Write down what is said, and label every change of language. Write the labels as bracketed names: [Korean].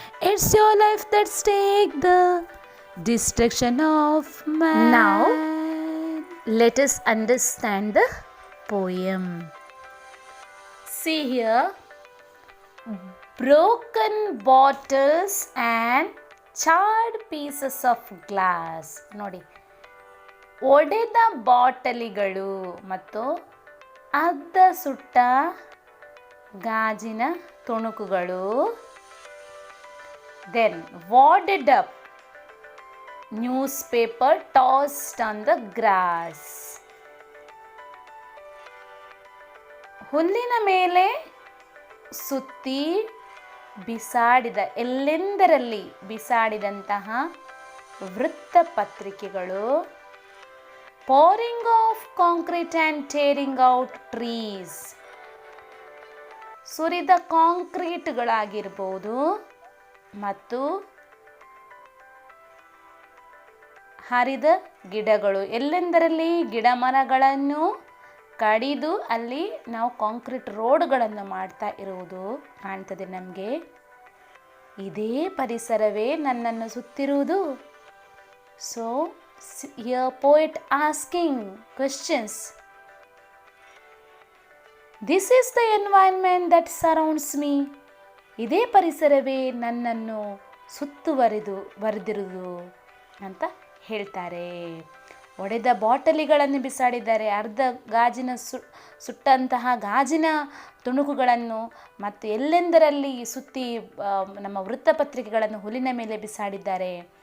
[English] It's your life that stakes the destruction of man. Now, let us understand the poem. See here, broken bottles and charred pieces of glass. [Kannada] ನೋಡಿ, ಒಡೆದ ಬಾಟಲಿಗಳು ಮತ್ತು ಅರ್ಧ ಸುಟ್ಟ ಗಾಜಿನ ತುಣುಕುಗಳು. [English] Then wadded up newspaper tossed on the grass. [Kannada] ಹುಲ್ಲಿನ ಮೇಲೆ ಸುತ್ತಿ ಬಿಸಾಡಿದ, ಎಲ್ಲೆಂದರಲ್ಲಿ ಬಿಸಾಡಿದಂತಹ ವೃತ್ತಪತ್ರಿಕೆಗಳು. [English] pouring off concrete and tearing out trees. [Kannada] ಸುರಿದ ಕಾಂಕ್ರೀಟ್ಗಳಾಗಿರ್ಬೋದು ಮತ್ತು ಹರಿದ ಗಿಡಗಳು, ಎಲ್ಲೆಂದರಲ್ಲಿ ಗಿಡ ಮರಗಳನ್ನು ಕಡಿದು ಅಲ್ಲಿ ನಾವು ಕಾಂಕ್ರೀಟ್ ರೋಡ್ಗಳನ್ನು ಮಾಡ್ತಾ ಇರುವುದು ಕಾಣ್ತದೆ ನಮಗೆ. ಇದೇ ಪರಿಸರವೇ ನನ್ನನ್ನು ಸುತ್ತಿರುವುದು. [English] So here poet asking questions. This is the environment that surrounds me. [Kannada] ಇದೇ ಪರಿಸರವೇ ನನ್ನನ್ನು ಸುತ್ತುವರಿದಿರುವುದು ಅಂತ ಹೇಳ್ತಾರೆ. ಒಡೆದ ಬಾಟಲಿಗಳನ್ನು ಬಿಸಾಡಿದ್ದಾರೆ, ಅರ್ಧ ಗಾಜಿನ ಸುಟ್ಟಂತಹ ಗಾಜಿನ ತುಣುಕುಗಳನ್ನು ಮತ್ತು ಎಲ್ಲೆಂದರಲ್ಲಿ ಸುತ್ತಿ ನಮ್ಮ ವೃತ್ತಪತ್ರಿಕೆಗಳನ್ನು ಹುಲ್ಲಿನ ಮೇಲೆ ಬಿಸಾಡಿದ್ದಾರೆ.